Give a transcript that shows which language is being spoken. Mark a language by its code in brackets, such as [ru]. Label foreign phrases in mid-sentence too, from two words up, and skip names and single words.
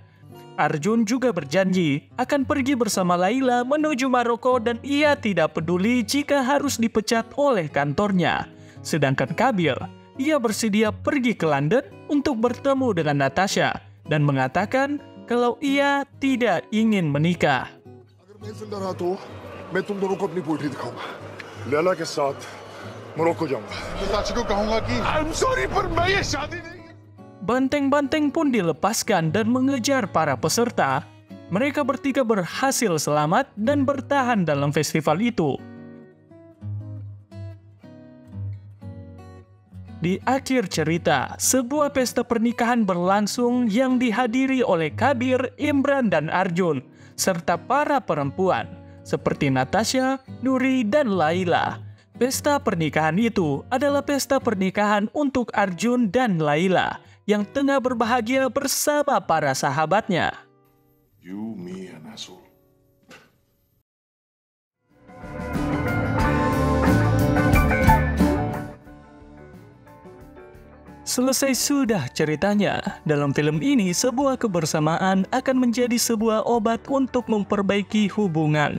[id] Arjun juga berjanji akan pergi bersama Laila menuju Maroko dan ia tidak peduli jika harus dipecat oleh kantornya. Sedangkan Kabir, ia bersedia pergi ke London untuk bertemu dengan Natasha dan mengatakan kalau ia tidak ingin menikah. [hi] अगर मैं जिंदा रहा तो मैं तुम दोनों को अपनी पोइट्री दिखाऊंगा। लैला के साथ मोरक्को जाऊंगा। चाची को कहूंगा कि [en] I'm sorry [hi] पर मैं ये शादी नहीं। [id] Banteng-banteng pun dilepaskan dan mengejar para peserta. Mereka bertiga berhasil selamat dan bertahan dalam festival itu. Di akhir cerita, sebuah pesta pernikahan berlangsung yang dihadiri oleh Kabir, Imran, dan Arjun, serta para perempuan, seperti Natasha, Nuri, dan Laila. Pesta pernikahan itu adalah pesta pernikahan untuk Arjun dan Laila, yang tengah berbahagia bersama para sahabatnya. [en] You, me, and asshole. [id] Selesai sudah ceritanya. Dalam film ini, sebuah kebersamaan akan menjadi sebuah obat untuk memperbaiki hubungan.